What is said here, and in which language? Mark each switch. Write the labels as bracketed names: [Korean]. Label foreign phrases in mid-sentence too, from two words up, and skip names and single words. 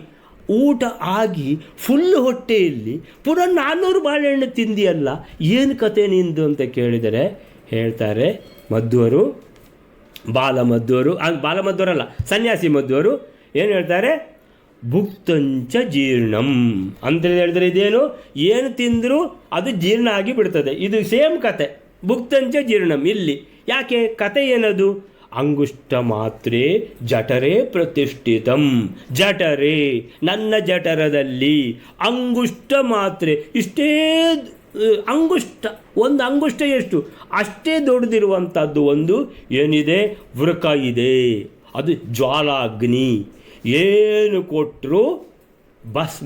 [Kannada] ಊಟ ಆಗಿ ಫುಲ್ ಹೊಟ್ಟೆಯಲ್ಲಿ ಪುನಃ 400 ಬಾಳೆಹಣ್ಣು ತಿಂದಿಯಲ್ಲ, ಏನು ಕತೆ ನಿಂದು ಅಂತ ಕೇಳಿದರೆ ಹೇಳ್ತಾರೆ ಮಧ್ವರು, ಬಾಲಮಧ್ವರಲ್ಲ, ಸನ್ಯಾಸಿ ಮಧ್ವರು ಏನು ಹೇಳ್ತಾರೆ, [Sanskrit] ಭುಕ್ತಂಚ ಜೀರ್ಣಂ [Kannada] ಅಂತ ಹೇಳಿದರೆ ಇದೇನು, ಏನು ತಿಂದರೂ ಅದು ಜೀರ್ಣ ಆಗಿ ಬಿಡ್ತದೆ. ಇದು ಸೇಮ್ ಕತೆ, [Sanskrit] ಭುಕ್ತಂಚ ಜೀರ್ಣಂ. [Kannada] ಇಲ್ಲಿ ಯಾಕೆ ಕತೆ ಏನದು, [Sanskrit] ಅಂಗುಷ್ಟ ಮಾತ್ರೆ ಜಠರೇ ಪ್ರತಿಷ್ಠಿತಂ, [Kannada] ಜಠರೇ ನನ್ನ ಜಠರದಲ್ಲಿ [Sanskrit] ಅಂಗುಷ್ಟ ಮಾತ್ರೆ, [Kannada] ಇಷ್ಟೇ ಅಂಗುಷ್ಟ, ಒಂದು ಅಂಗುಷ್ಟ ಎಷ್ಟು, ಅಷ್ಟೇ ದೊಡ್ಡದಿರುವಂಥದ್ದು ಒಂದು ಏನಿದೆ, ವೃಕ ಇದೆ, ಅದು ಜ್ವಾಲಾಗ್ನಿ, ಏನು ಕೊಟ್ಟರೂ ಭಸ್ಮ.